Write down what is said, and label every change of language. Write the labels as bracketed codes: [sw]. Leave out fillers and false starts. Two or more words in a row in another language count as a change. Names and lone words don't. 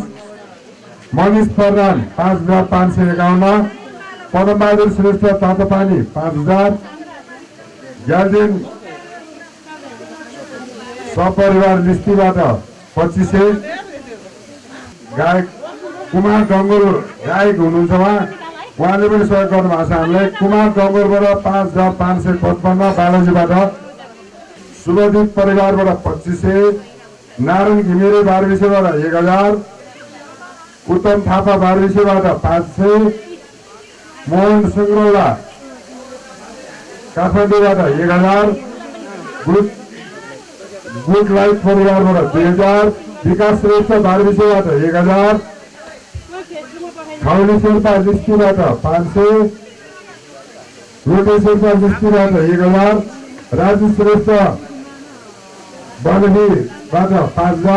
[ne] मनिष प्रधान 5,551। पदमबहादुर श्रेष्ठ तातोपानी 5,000। ज्ञानदेन सपरिवार लिस्टीबाट 2,500। गायक कुमार डङ्गोर गायक हुनुहुन्छ उहाँले पनि सहयोग गर्नुभएको छ हामीलाई। कुमार डङ्गोरबाट 5,555 बालाजीबाट। शुभदीप परिवारबाट 2,500। नारायण घिमिरे बारविसेबाट 1,000। उत्तम थापा बारविसेबाट 500। मोहन सुङ्ग्रौला काठमाडौँबाट 1,000। गुड लाइफ परिवारबाट 2,000। विकास श्रेष्ठ बारविसेबाट 1,000। खौली शेर्पा लिस्टीबाट 500। रोटे शेर्पा लिस्टीबाट 1,000। राजु श्रेष्ठ बनहीबाट 5,000।